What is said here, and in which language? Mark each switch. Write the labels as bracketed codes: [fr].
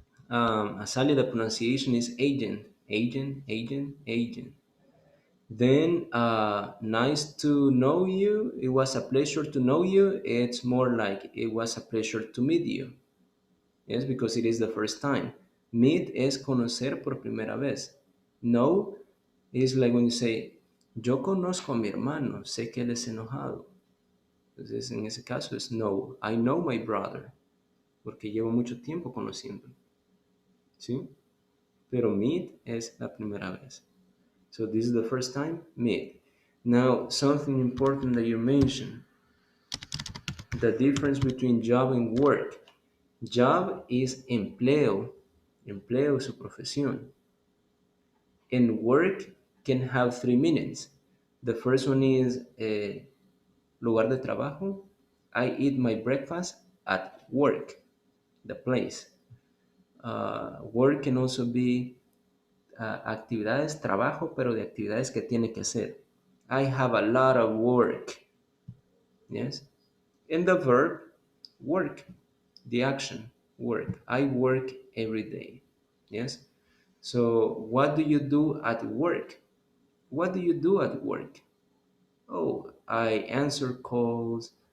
[en] Azalia, the pronunciation is agent, agent, agent, agent. Then nice to know you. It was a pleasure to know you. It's more like it was a pleasure to meet you. Yes, because it is the first time. [es] Meet es conocer por primera vez. [en] Know is like when you say, [es] yo conozco a mi hermano, sé que él es enojado. Entonces, en ese caso es know. [en] I know my brother, [es] porque llevo mucho tiempo conociéndolo. ¿Sí? Pero meet es la primera vez. [en] So this is the first time, meet. Now, something important that you mentioned, the difference between job and work. Job is [es] empleo, empleo su profesión. [en] And work can have 3 meanings. The first one is [es] lugar de trabajo. [en] I eat my breakfast at work, the place. Work can also be [es] actividades, trabajo, pero de actividades que tiene que hacer. [en] I have a lot of work. Yes. And the verb, work, the action, work. I work every day. Yes. So what do you do at work? What do you do at work? Oh, I answer calls.